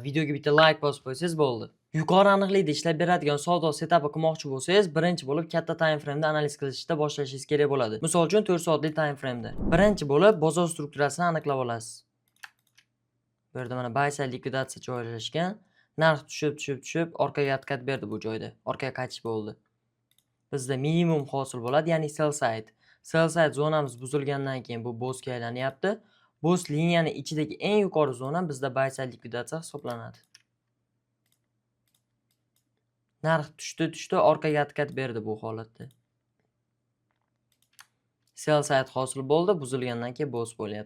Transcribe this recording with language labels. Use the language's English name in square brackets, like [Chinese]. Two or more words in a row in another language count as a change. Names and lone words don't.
[Uzbek] Videoga bitta like bosib qo'ysangiz bo'ldi. Yuqori aniqlikda ishlab beradigan savdo setupi qilmoqchi bo'lsangiz, birinchi bo'lib katta [English] time frame [Uzbek] da analiz qilishda boshlashingiz kerak bo'ladi. Misol uchun 4 soatlik [English] time frame [Uzbek] da. Birinchi bo'lib bozor strukturasini aniqlab olasiz. Bu yerda mana [English] buy side [Uzbek] likvidatsiya joylashgan. Narx tushib, orqaga harakat berdi bu joyda. Orqaga qaytish bo'ldi. Bizda minimum hosil bo'ladi, ya'ni [English] sell side. Sell side [Uzbek] zonamiz buzilgandan keyin bu bosga aylanyapti. Bos liniyani ichidagi eng yuqori zona bizda [English] buy side [Uzbek] likvidatsiya hisoblanadi. Narx tushdi, orqaga harakat berdi bu holatda. [English] Sell side [Uzbek] hosil bo'ldi, buzilgandan keyin bos bo'lyapti.